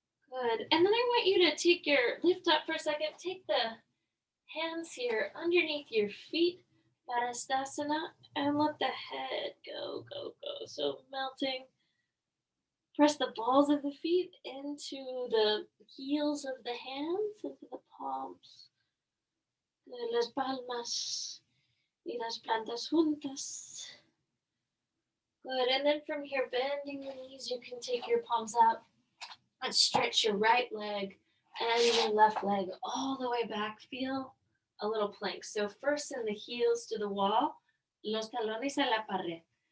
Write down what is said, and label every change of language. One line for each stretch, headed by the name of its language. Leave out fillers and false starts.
English: Good. And then I want you to lift up for a second. Take the hands here underneath your feet. Parastasana, and let the head go. So melting. Press the balls of the feet into the heels of the hands, into the palms.
Spanish: Las palmas y las plantas juntas.
English: Good, and then from here, bending the knees, you can take your palms out and stretch your right leg and your left leg all the way back. Feel a little plank. So first send the heels to the wall,
Spanish: los talones a la pared.